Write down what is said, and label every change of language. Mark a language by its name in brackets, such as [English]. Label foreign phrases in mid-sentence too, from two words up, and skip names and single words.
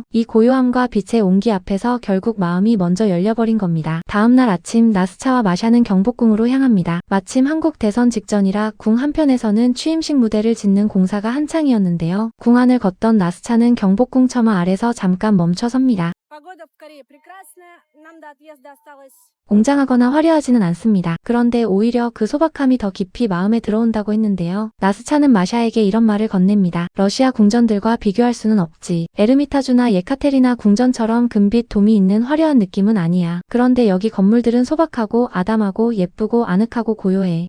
[Korean] 이 고요함과 빛의 온기 앞에서 결국 마음이 먼저 열려버린 겁니다. 다음날 아침 나스차와 마샤는 경복궁으로 향합니다. 마침 한국 대선 직전이라 궁 한편에서는 취임식 무대를 짓는 공사가 한창이었는데요. 궁 안을 걷던 나스차는 경복궁 처마 아래서 잠깐 멈춰 섭니다. [Russian] Погода в Корее прекрасная, нам до отъезда осталось. [Korean] 웅장하거나 화려하지는 않습니다. 그런데 오히려 그 소박함이 더 깊이 마음에 들어온다고 했는데요. 나스차는 마샤에게 이런 말을 건넵니다. 러시아 궁전들과 비교할 수는 없지. 에르미타주나 예카테리나 궁전처럼 금빛 돔이 있는 화려한 느낌은 아니야. 그런데 여기 건물들은 소박하고 아담하고 예쁘고 아늑하고 고요해.